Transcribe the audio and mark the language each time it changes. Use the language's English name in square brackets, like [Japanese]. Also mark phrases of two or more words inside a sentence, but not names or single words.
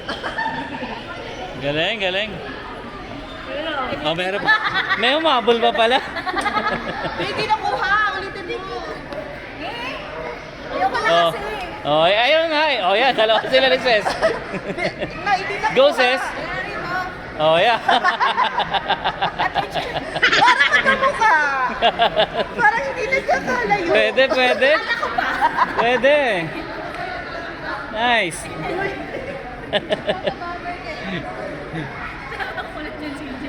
[Filipino] Galing. Oh, meron pa. May umabol pa pala. Hindi nakuha. Ulitin mo. Ayoko na Oh. kasi. Oh, ayun nga eh. [English] Oh, yeah, [Filipino] dalawa sila ni Ses. Hindi nakuha. Go, Ses. [English] Oh, yeah. [Filipino] Parang magkamukha. Parang hindi nagkakalayo. Pwede. Nice. Kulit niyan si CJ.